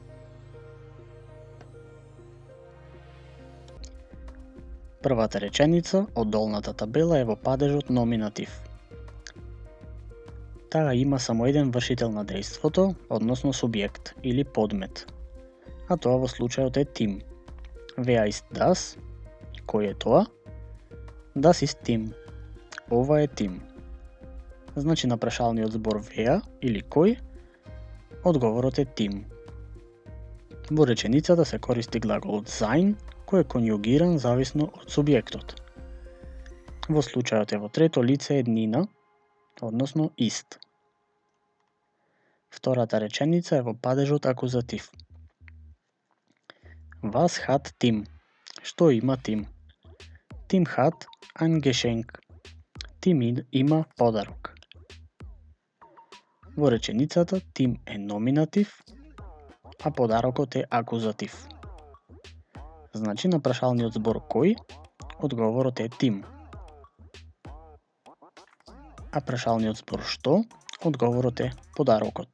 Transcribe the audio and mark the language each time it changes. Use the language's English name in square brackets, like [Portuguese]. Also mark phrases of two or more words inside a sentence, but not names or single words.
[Macedonian] Првата реченица од долната табела е во падежот номинатив. Таа има само еден вршител на дејството, односно субјект или подмет, а тоа во случајот е Tim. [German] Wer ist das? [Macedonian] Кој е тоа? [German] Das ist Tim. [Macedonian] Ова е Tim. Значи на прашалниот збор wer или кој, одговорот е Tim. Во реченицата се користи глаголот sein, кој е конјугиран зависно од субјектот. Во случајот е во трето лице еднина, односно ist. Втората реченица е во падежот акузатив. [German] Was hat Tim? [Macedonian] Што има Tim? [German] Tim hat ein Geschenk. [Macedonian] Tim има подарок. Во реченицата Tim е номинатив, а подарокот е акузатив. Значи на прашалниот збор кој, одговорот е Tim. А прашалниот збор што, одговорот е подарокот.